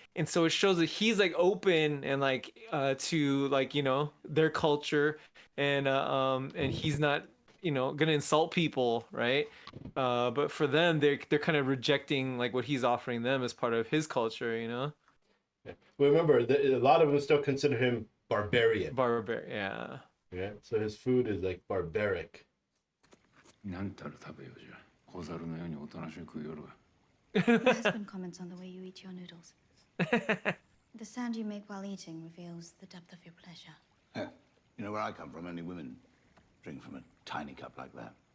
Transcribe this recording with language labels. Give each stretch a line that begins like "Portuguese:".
English: And so it shows that he's like open and like to like their culture, and he's not gonna insult people, right? But for them, they're kind of rejecting like what he's offering them as part of his culture, But remember, a lot of them still consider him barbarian. Yeah. Yeah, so his food is like barbaric.
Japanese: 何たる食べようじゃ。小猿のようにおとなしく食うよるわ。
English: My husband comments on the way you eat your noodles. The sound you make while eating reveals the depth of your pleasure. Heh, you know where I come from, only women drink from a tiny cup like that.